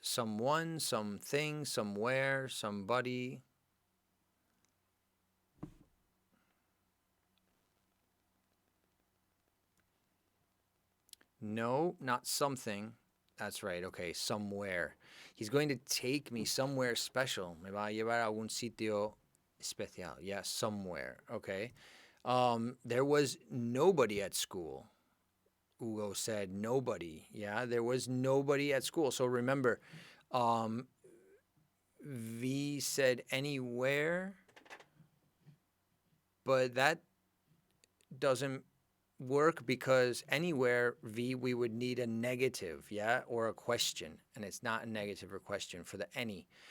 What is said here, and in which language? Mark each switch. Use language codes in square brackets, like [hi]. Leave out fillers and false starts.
[en] Someone, something, somewhere, somebody. No, not something. That's right. Okay, somewhere. He's going to take me somewhere special. [es] Me va a llevar a un sitio especial. [en] Yeah, somewhere. Okay. There was nobody at school. Hugo said nobody. Yeah, there was nobody at school. So remember, um, V said anywhere, but that doesn't work because anywhere V we would need a negative, yeah, or a question, and it's not a negative or question for the any.